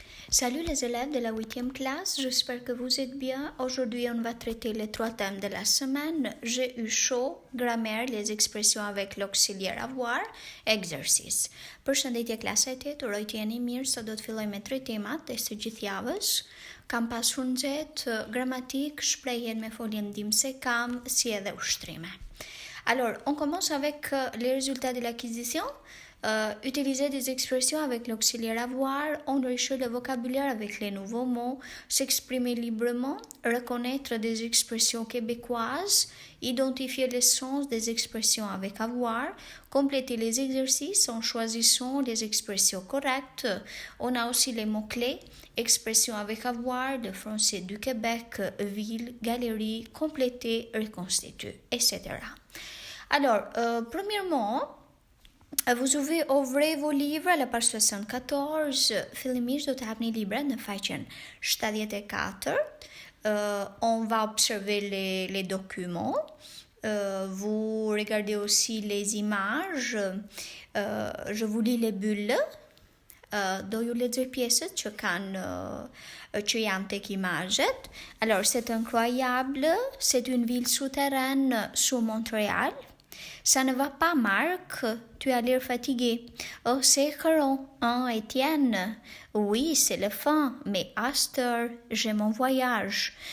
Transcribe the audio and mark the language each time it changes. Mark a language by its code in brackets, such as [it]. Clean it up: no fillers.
[fr] Salut les élèves de la 8e classe, j'espère que vous êtes bien. Aujourd'hui, on va traiter les 3 thèmes de la semaine. J'ai eu chaud, grammaire, les expressions avec l'auxiliaire avoir, exercice. [sq] Përshëndetje klasit, uroj të jeni mirë, sot do të filloj me 3 temat e së gjithë javës. Kam pasur nxehtë, gramatik, shprehjen me foljen ndihmëse kam, si edhe ushtrime. [fr] Alors, on commence avec les résultats de l'acquisition. Utiliser des expressions avec l'auxiliaire avoir, enrichir le vocabulaire avec les nouveaux mots, s'exprimer librement, reconnaître des expressions québécoises, identifier le sens des expressions avec avoir, compléter les exercices en choisissant les expressions correctes. On a aussi les mots-clés, expressions avec avoir, le français du Québec, ville, galerie, compléter, reconstituer, etc. Alors, premièrement, vous ouvrez vos livres à la page 74, [sq] fillimisht do të hapni libra në faqen 74. [fr] On va observer les documents. Vous regardez aussi les images. Je vous lis les bulles. [sq] Do ju lexoj pjesët që janë tek imazhet. [fr] Alors, c'est incroyable, c'est une ville souterraine sous Montréal. Ça ne va pas, Marc, tu as l'air fatigué. Oh, c'est écœurant, hein, Étienne? Oui, c'est la fin, mais à cette heure, j'ai mon voyage.